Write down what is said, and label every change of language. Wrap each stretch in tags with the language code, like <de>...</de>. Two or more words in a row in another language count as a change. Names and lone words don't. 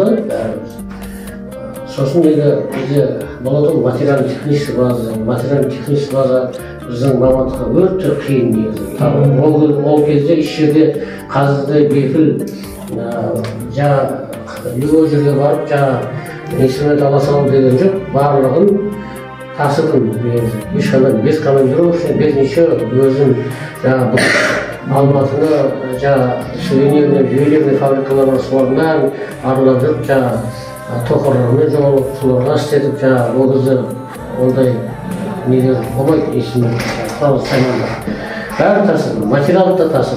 <kk>Сосын бізде болады</kk> <ru>материально-технический база</ru> <kk>біздің мамандыққа өте қиын негізі. Ол кезде еш жерде қазірде бекіл любой жерге барып инструмент ала салу деген жоқ, барлығын тасыдым негізі.</kk> <ru>Ешқандай без командировочный, без ничего,</ru> <kk>өзім Алматыны ювелирный фабрикалар бар, солармен аралап жүріп тоқырлармен жолығып, соларға істетіп, ол кезде ондай нелер болмайды есімде құрал саймандар бәрі тасыды, материал да тасыды.</kk>